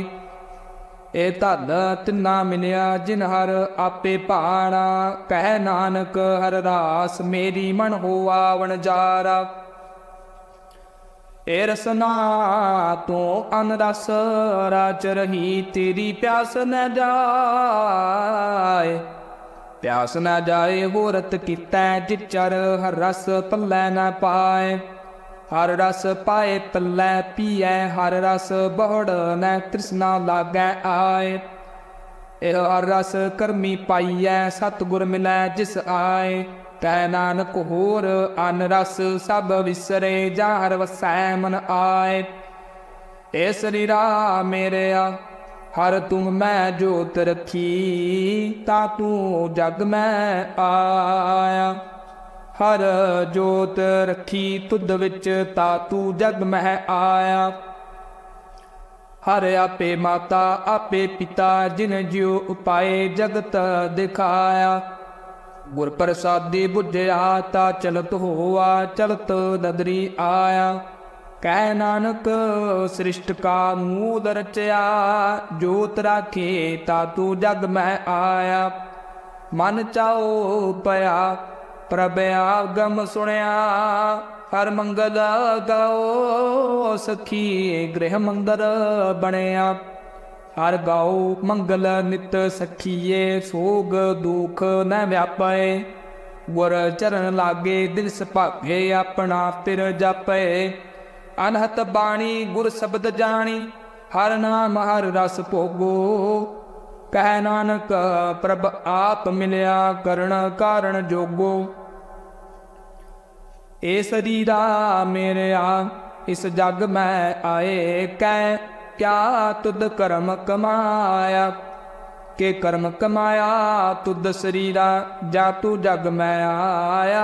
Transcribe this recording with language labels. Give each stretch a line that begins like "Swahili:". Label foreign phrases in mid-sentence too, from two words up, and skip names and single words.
Punjabi: ਏ ਧਨ ਤਿਨਾ ਮਿਲਿਆ ਜਿਨ ਹਰ ਆਪੇ ਭਾਣਾ, ਕਹ ਨਾਨਕ ਹਰ ਰਾਸ ਮੇਰੀ ਮਨ ਹੋਆ ਵਣਜਾਰਾ। ਏ ਰਸਨਾ ਤੋ ਅਨ ਰਸ ਰਾਚ ਰਹੀ, ਤੇਰੀ ਪਿਆਸ ਨ ਜਾਏ, ਪਿਆਸ ਨ ਜਾਏ ਹੋਰਤ ਕੀਤੈ, ਜਿਚਰ ਹਰ ਰਸ ਪੱਲੈ ਨ ਪਾਏ। ਹਰ ਰਸ ਪਾਏ ਪੱਲੈ ਪੀਏ, ਹਰ ਰਸ ਬਹੁੜ ਨ ਤ੍ਰਿਸ਼ਨਾ ਲਾਗੈ ਆਏ। ਏਹ ਹਰ ਰਸ ਕਰਮੀ ਪਾਈਐ, ਸਤਗੁਰ ਮਿਲੈ ਜਿਸ ਆਏ। ਕਹ ਨਾਨਕ ਹੋਰ ਅਨ ਰਸ ਸਭ ਵਿਸਰੇ, ਜਾ ਹਰ ਵਸੈ ਮਨ ਆਏ। ਏ ਸਰੀਰਾ ਮੇਰਿਆ ਹਰ ਤੁਮ ਮੈਂ ਜੋਤ ਰਖੀ, ਤਾ ਤੂ ਜਗ ਮੈਂ ਆਇਆ। ਹਰ ਜੋਤ ਰਖੀ ਤੁਧ ਵਿਚ, ਤਾ ਤੂ ਜਗ ਮਹ ਆਇਆ। ਹਰ ਆਪੇ ਮਾਤਾ ਆਪੇ ਪਿਤਾ, ਜਿਨ ਜੀਓ ਉਪਾਇ ਜਗਤ ਦਿਖਾਇਆ। ਗੁਰ ਪ੍ਰਸਾਦੀ ਬੁਝਿਆ, ਤਾ ਚਲਤ ਹੋਆ, ਚਲਤ ਨਦਰੀ ਆਇਆ। ਕਹ ਨਾਨਕ ਸ੍ਰਿਸ਼ਟ ਕਾ ਮੂਲ ਰਚਿਆ, ਜੋਤ ਰਾਖੇ ਤਾ ਤੂ ਜਗ ਮਹ ਆਇਆ। ਮਨ ਚਾਓ ਪਇਆ ਪ੍ਰਭ ਆਗਮ ਸੁਣਿਆ, ਹਰ ਮੰਗਲ ਗਾਓ ਸਖੀ ਗ੍ਰਿਹ ਮੰਦਰ ਬਣਿਆ। ਹਰ ਗਾਓ ਮੰਗਲ ਨਿਤ ਸਖੀਏ, ਸੋਗ ਦੁਖ ਨ ਵਿਆਪੇ। ਗੁਰ ਚਰਣ ਲਾਗੇ ਦਿਲ ਸੁਭਾਗੇ, ਅਪਣਾ ਫਿਰ ਜਾਪੇ। ਅਨਹਤ ਬਾਣੀ ਗੁਰ ਸ਼ਬਦ ਜਾਣੀ, ਹਰ ਨਾਮ ਹਰ ਰਸ ਭੋਗੋ। ਕਹ ਨਾਨਕ ਪ੍ਰਭ ਆਪ ਮਿਲਿਆ, ਕਰਣ ਕਾਰਣ ਜੋਗੋ। ਏ ਸਰੀਰਾ ਮੇਰਿਆ ਇਸ ਜਗ ਮੇਂ ਆਏ, ਕੈ ਕਿਆ ਤੁਧ ਕਰਮ ਕਮਾਇਆ। ਕੇ ਕਰਮ ਕਮਾਇਆ ਤੁਧ ਸਰੀਰਾ, ਜਾ ਤੂ ਜਗ ਮੇਂ ਆਇਆ।